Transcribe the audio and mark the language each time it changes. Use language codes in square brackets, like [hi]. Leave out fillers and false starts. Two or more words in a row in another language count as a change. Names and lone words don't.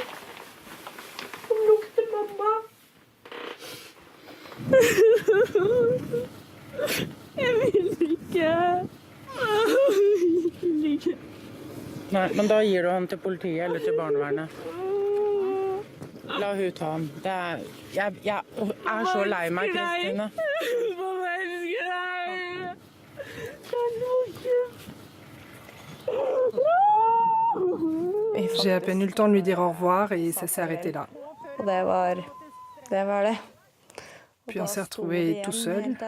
[no] Som lukter mamma. Jeg vil ikke. Jeg vil ikke. Nei, men da gir du han til politiet eller til barnevernet. La hun ta ham. Jeg er så lei meg, Kristine. [fr] J'ai à peine eu le temps de lui dire au revoir et ça s'est arrêté là. Puis on s'est retrouvés tout seuls.